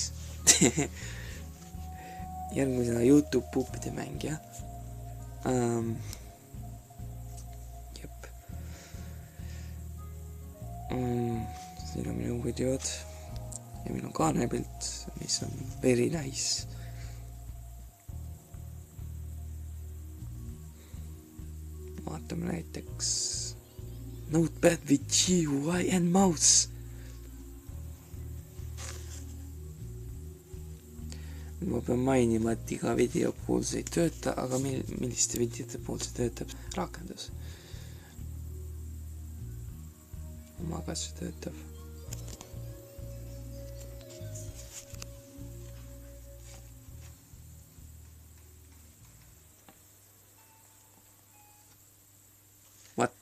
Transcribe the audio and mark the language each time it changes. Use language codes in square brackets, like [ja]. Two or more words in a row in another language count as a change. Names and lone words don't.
[et] Järgmisena YouTube puupide mängija. Jep. Siin on minu videod ja minu kaanepilt, mis on [en] very nice. [et] Vaatame näiteks Notepad with GUI and mouse. Ma pean mainima, et iga video puhul see ei tööta, aga milliste videote puhul see töötab? Rakendus. Omaga see töötab. [en] What?